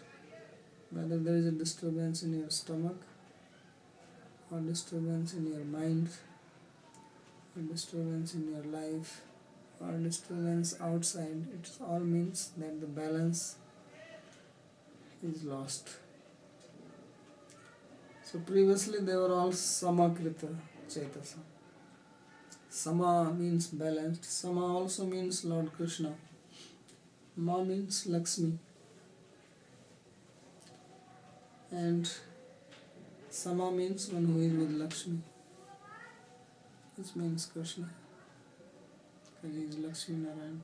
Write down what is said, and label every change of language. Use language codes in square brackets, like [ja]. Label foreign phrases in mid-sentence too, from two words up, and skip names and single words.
[en] Whether there is a disturbance in your stomach, or disturbance in your mind, or disturbance in your life, or disturbance outside, it all means that the balance is lost. So previously they were all [sa] samakrita chetasa. [en] Sama means balanced. Sama also means Lord Krishna. Ma means Lakshmi. And Sama means one who is with Lakshmi, which means Krishna, because he is Lakshmi Narayan.